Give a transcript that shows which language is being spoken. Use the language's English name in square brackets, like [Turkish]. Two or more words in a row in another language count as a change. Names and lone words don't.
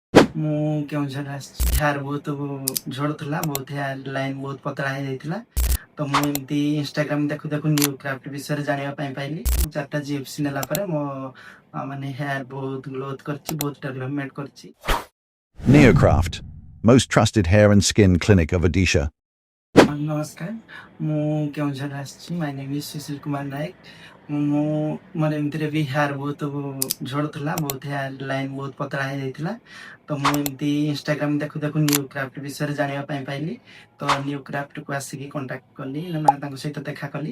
[Odia] ମୁଁ କେଉଁଝର ଆସିଛି। ହେୟାର ବହୁତ ଝଡୁଥିଲା, ବହୁତ [English] hair line [Odia] ବହୁତ ପତଳା ହେଇଯାଇଥିଲା। ତ ମୁଁ ଏମିତି ଇନଷ୍ଟାଗ୍ରାମ ଦେଖୁ ଦେଖୁ ନିଓକ୍ରାଫ୍ଟ ବିଷୟରେ ଜାଣିବା ପାଇଁ ପାଇଲି। 4ଟା GFC ନେଲା ପରେ ମୋ ମାନେ ହେୟାର ବହୁତ ଗ୍ରୋଥ କରିଛି, ବହୁତ ଡେଭଲପମେଣ୍ଟ କରିଛି। [English] Niocraaft, most trusted hair and skin clinic of Odisha. [Odia] ନମସ୍କାର, ମୁଁ କେଉଁଝର ଆସିଛି। [English] My name is Sushil Kumar Nayak. [Odia] ମୁଁ ମୋର ଏମିତିରେ ବି ହେୟାର ବହୁତ ଝଡୁଥିଲା, ବହୁତ [English] hair line [Odia] ବହୁତ ପତଳା ହେଇଯାଇଥିଲା। ତ ମୁଁ ଏମିତି ଇନଷ୍ଟାଗ୍ରାମ ଦେଖୁ ଦେଖୁ ନିଓକ୍ରାଫ୍ଟ ବିଷୟରେ ଜାଣିବା ପାଇଁ ପାଇଲି। ତ ନିଓକ୍ରାଫ୍ଟକୁ ଆସିକି କଣ୍ଟାକ୍ଟ କଲି, ମାନେ ତାଙ୍କ ସହିତ ଦେଖା କଲି।